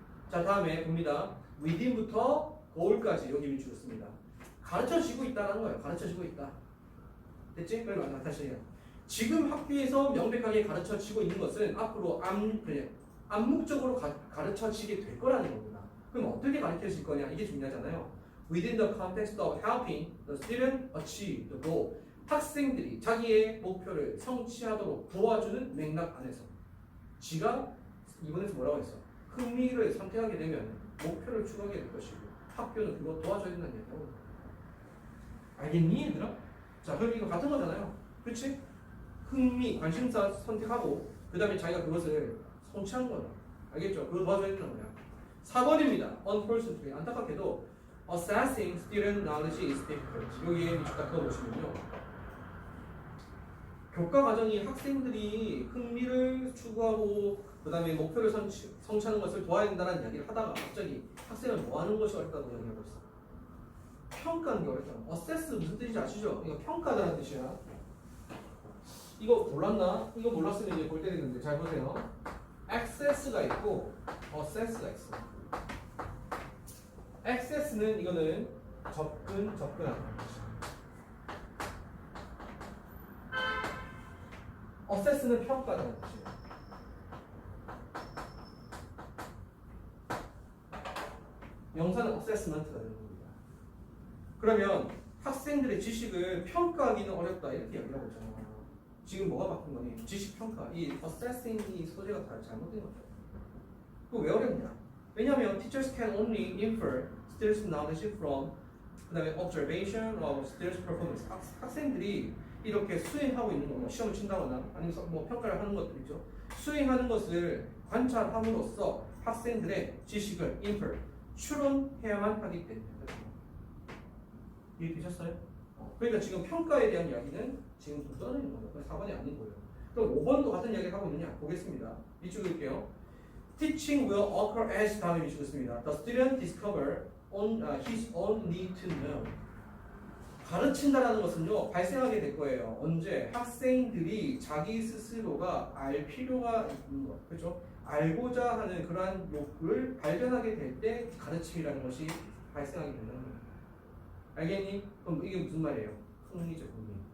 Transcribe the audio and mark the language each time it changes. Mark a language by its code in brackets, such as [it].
[ko] 자, 다음에 봅니다. within부터 goal까지 여기 밑줄였습니다. 가르쳐지고 있다는 거예요. 가르쳐지고 있다. 됐지? 그러면 다시 해요. 지금 학교에서 명백하게 가르쳐지고 있는 것은 앞으로 암묵적으로 가르쳐지게 될 거라는 겁니다. 그럼 어떻게 가르쳐질 거냐? 이게 중요하잖아요. [en] Within the context of helping the student achieve the goal. [ko] 학생들이 자기의 목표를 성취하도록 도와주는 맥락 안에서. 지가 이번에서 뭐라고 했어? 흥미를 선택하게 되면 목표를 추구하게 될 것이고 학교는 그거 도와줘야 된다는 얘기하고. 알겠니 얘들아? 자, 그럼 이거 같은 거잖아요. 그렇지? 흥미, 관심사 선택하고 그 다음에 자기가 그것을 성취한 거다. 알겠죠? 그거 도와줘야 된다는 거야. 4번입니다. [en] Unfortunately, [ko] 안타깝게도 [en] assessing student knowledge is difficult. [ko] 여기에 밑줄딱 그어보시면요. 교과 과정이 학생들이 흥미를 추구하고 그 다음에 목표를 성취하는 것을 도와야 된다는 이야기를 하다가 갑자기 학생은 뭐 하는 것이 어렵다고 이야기하고 있어. 평가하는 게 어렵잖아. assess 무슨 뜻인지 아시죠? 이거 평가하다는 뜻이야. 이거 몰랐나? 이거 몰랐으면 이제 볼 때 되는데 잘 보세요. access가 있고 assess가 있어. access는 이거는 접근하는 거지. assess는 평가하는 뜻이에요. 명사는 assessment가 되는 겁니다. 그러면 학생들의 지식을 평가하기는 어렵다 이렇게 이야기하고 있잖아. 지금 뭐가 바뀐 거니? 지식 평가. 이 assessing 이 소재가 다 잘못된 거죠. 그거 왜 어렵냐? 왜냐하면 [en] teachers can only infer students' knowledge from [ko] 그 다음에 [en] observation of students' performance. [ko] 학생들이 이렇게 수행하고 있는 거, 뭐 시험을 친다거나 아니면 뭐 평가를 하는 것들이죠. 수행하는 것을 관찰함으로써 학생들의 지식을 infer, 추론해야만 하기 때문에. 이해되셨어요? 그러니까 지금 평가에 대한 이야기는 지금 좀 떠내는 거예요. 4번이 아닌 거예요. 그럼 5번도 같은 이야기를 하고 있느냐? 보겠습니다. 밑줄 그을게요. [en] Teaching will occur as [ko] 다음에 밑줄 긋습니다. [en] The student discover on his own need to know. [ko] 가르친다라는 것은요 발생하게 될 거예요. 언제? 학생들이 자기 스스로가 알 필요가 있는 것, 그렇죠? 알고자 하는 그러한 욕구를 발견하게 될 때 가르침이라는 것이 발생하게 된다는 거예요. 알겠니? 그럼 이게 무슨 말이에요? 흥미죠, 흥미.